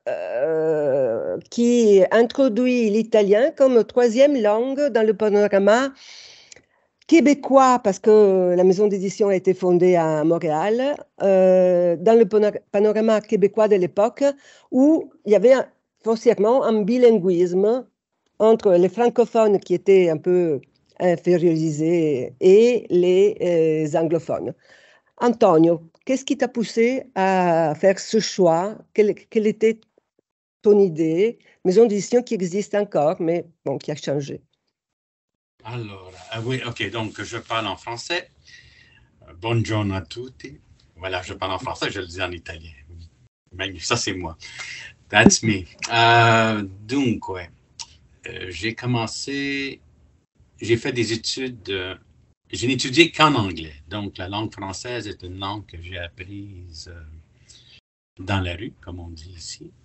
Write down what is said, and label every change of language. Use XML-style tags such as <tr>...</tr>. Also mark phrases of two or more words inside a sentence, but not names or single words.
<fr>qui introduit l'italien comme 3e langue dans le panorama québécois, parce que la maison d'édition a été fondée à Montréal, dans le panorama québécois de l'époque, où il y avait foncièrement un bilinguisme entre les francophones qui étaient un peu infériorisés et les anglophones. Antonio, qu'est-ce qui t'a poussé à faire ce choix? Quelle était ton idée? Maison d'édition qui existe encore, mais bon, qui a changé. Alors, oui, ok, donc je parle en français.</fr> <it>Buongiorno a tutti.</it> <fr>Voilà, je parle en français, je le dis en italien. Même ça, c'est moi.</fr> <en>That's me.</en> <fr>Dunque, j'ai fait des études, je n'ai étudié qu'en anglais. Donc, la langue française est une langue que j'ai apprise dans la rue, comme on dit ici.</fr>